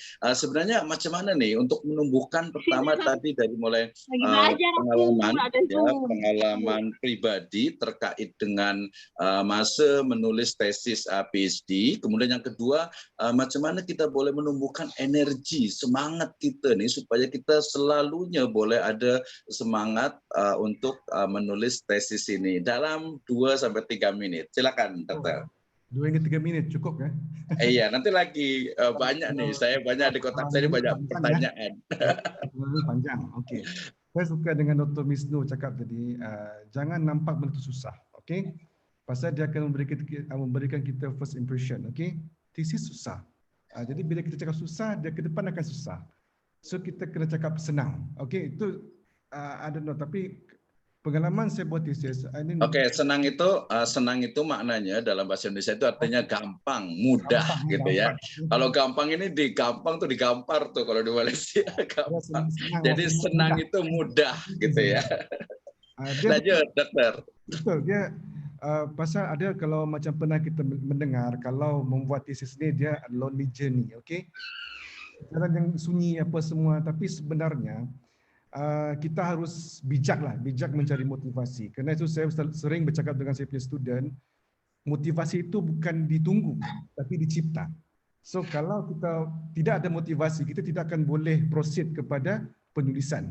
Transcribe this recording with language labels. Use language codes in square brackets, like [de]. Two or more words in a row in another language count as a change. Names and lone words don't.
[id] Sebenarnya [ms] macam mana [id] nih untuk menumbuhkan pertama tadi dari mulai pengalaman pribadi terkait dengan masa menulis tesis PhD, kemudian yang kedua [ms] macam mana [id] kita boleh menumbuhkan energi, semangat kita nih supaya kita selalunya boleh ada semangat untuk menulis tesis ini dalam 2-3 menit. Silakan, Dokter. 2-3 menit cukup ya? Iya, nanti lagi banyak nih. Saya banyak di kotak saya banyak pertanyaan. [ms] Panjang. Oke. Saya suka dengan Dr. Misnu cakap tadi, jangan nampak benda itu susah. Oke? Pasal dia akan memberikan kita [en] first impression. [ms] Oke? Tesis susah. Jadi bila kita cakap susah, dia ke depan akan susah. So kita kena cakap senang. Oke? Itu [en] I don't know, [ms] tapi pengalaman saya buat tesis. [id] Oke, senang itu maknanya dalam bahasa Indonesia itu artinya gampang, mudah gitu ya. Kalau gampang ini digampang tuh digampar tuh kalau di Malaysia gampang. Jadi senang itu mudah gitu ya. Lanjut, dokter. [ms] Betul, dia pasal ada kalau macam pernah kita mendengar kalau membuat tesis ni dia [en] lonely journey, [ms] okey. Jalan yang sunyi apa semua, tapi sebenarnya kita harus bijak mencari motivasi. Kerana itu saya sering bercakap dengan saya punya student, motivasi itu bukan ditunggu, tapi dicipta. So kalau kita tidak ada motivasi, kita tidak akan boleh proceed kepada penulisan.